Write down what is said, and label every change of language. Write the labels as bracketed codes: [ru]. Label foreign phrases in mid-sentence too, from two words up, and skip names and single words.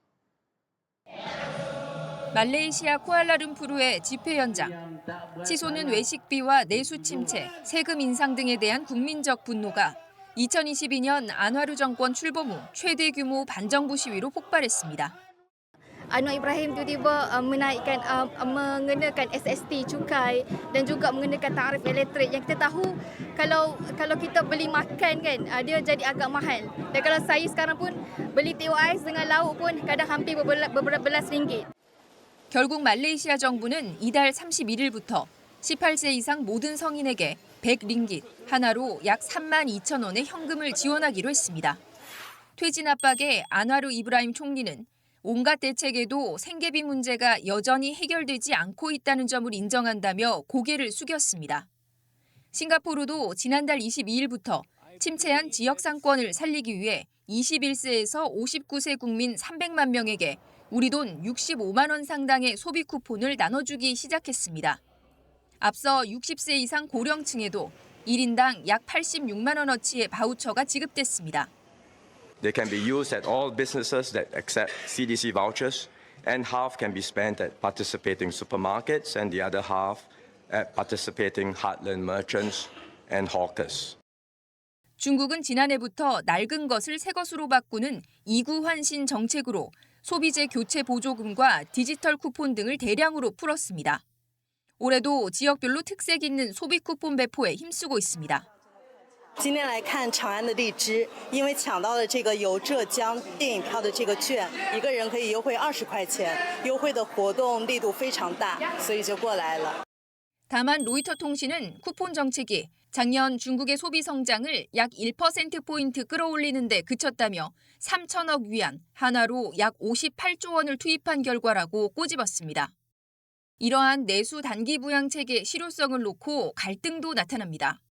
[ko] 말레이시아 쿠알라룸푸르의 집회 현장. 치솟는 외식비와 내수 침체, 세금 인상 등에 대한 국민적 분노가 2022년 안와루 정권 출범 후 최대 규모 반정부 시위로 폭발했습니다. [ms] Anwar Ibrahim tiba-tiba menaikkan mengenakan SST cukai dan juga mengenakan tarif elektrik yang kita tahu kalau kita beli makan kan dia jadi agak mahal. Dan kalau saya sekarang pun beli teh ais dengan lauk pun kadang hampir berbelas ringgit. [ko] 결국 말레이시아 정부는 이달 31일부터 18세 이상 모든 성인에게 100링깃, 하나로 약 32,000원의 현금을 지원하기로 했습니다. 퇴진 압박에 안와루 이브라임 총리는 온갖 대책에도 생계비 문제가 여전히 해결되지 않고 있다는 점을 인정한다며 고개를 숙였습니다. 싱가포르도 지난달 22일부터 침체한 지역 상권을 살리기 위해 21세에서 59세 국민 300만 명에게 우리 돈 65만 원 상당의 소비 쿠폰을 나눠주기 시작했습니다. 앞서 60세 이상 고령층에도 1인당 약 86만 원어치의 바우처가 지급됐습니다. [en] They can be used at all businesses that accept CDC vouchers, and half can be spent at participating supermarkets and the other half at participating heartland merchants and hawkers. [ko] 중국은 지난해부터 낡은 것을 새 것으로 바꾸는 이구 환신 정책으로 소비재 교체 보조금과 디지털 쿠폰 등을 대량으로 풀었습니다. 올해도 지역별로 특색 있는 소비 쿠폰 배포에 힘쓰고 있습니다. [zh] 今天来看长安的荔枝，因为抢到了这个有浙江电影票的这个券，一个人可以优惠20块钱，优惠的活动力度非常大，所以就过来了。 [ko] 다만 로이터 통신은 쿠폰 정책이 작년 중국의 소비 성장을 약 1%포인트 끌어올리는 데 그쳤다며 3천억 위안, 하나로 약 58조 원을 투입한 결과라고 꼬집었습니다. 이러한 내수 단기 부양 체계 실효성을 놓고 갈등도 나타납니다.